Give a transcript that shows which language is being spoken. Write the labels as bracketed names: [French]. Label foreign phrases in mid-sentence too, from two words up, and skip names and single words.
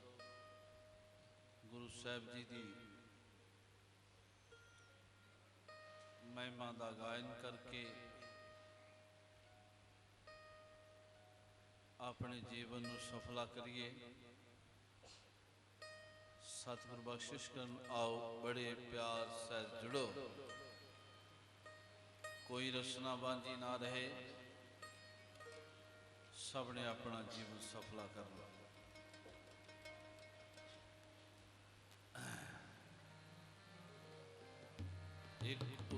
[Punjabi] ਗੁਰੂ ਸਾਹਿਬ ਜੀ ਦੀ ਮਹਿਮਾ ਦਾ ਗਾਇਨ ਕਰਕੇ ਆਪਣੇ ਜੀਵਨ ਨੂੰ ਸਫਲਾ ਕਰੀਏ। ਸਤਿਗੁਰ ਬਖਸ਼ਿਸ਼ ਕਰਨ, ਆਓ ਬੜੇ ਪਿਆਰ ਸਹਿਤ ਜੁੜੋ। ਕੋਈ ਰਚਨਾ ਬਾਂਝੀ ਨਾ ਰਹੇ, ਸਭ ਨੇ ਆਪਣਾ ਜੀਵਨ ਸਫਲਾ ਕਰਨਾ। एक